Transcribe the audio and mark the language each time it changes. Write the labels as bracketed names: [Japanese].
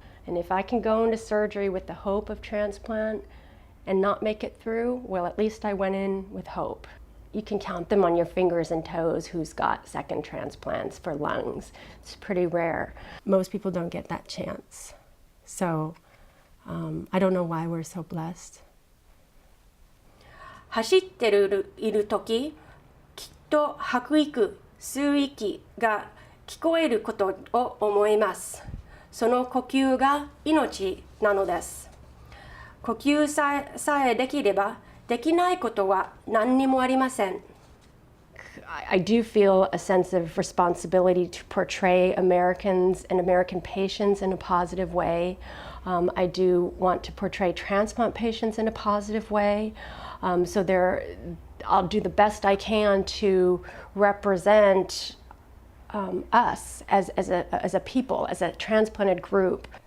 [English] And if I can go into surgery with the hope of transplant and not make it through, well, at least I went in with hope. You can count them on your fingers and toes who's got second transplants for lungs. It's pretty rare. Most people don't get that chance. So I don't know why we're so blessed. [Japanese] 走っている時、きっと吐く息、吸う息が聞こえることを思います。その呼吸が命なのです。呼吸さえできれば、できないことは何にもありません。 [English] I do feel a sense of responsibility to portray Americans and American patients in a positive way. I do want to portray transplant patients in a positive way. I'll do the best I can to represent us as a people, as a transplanted group.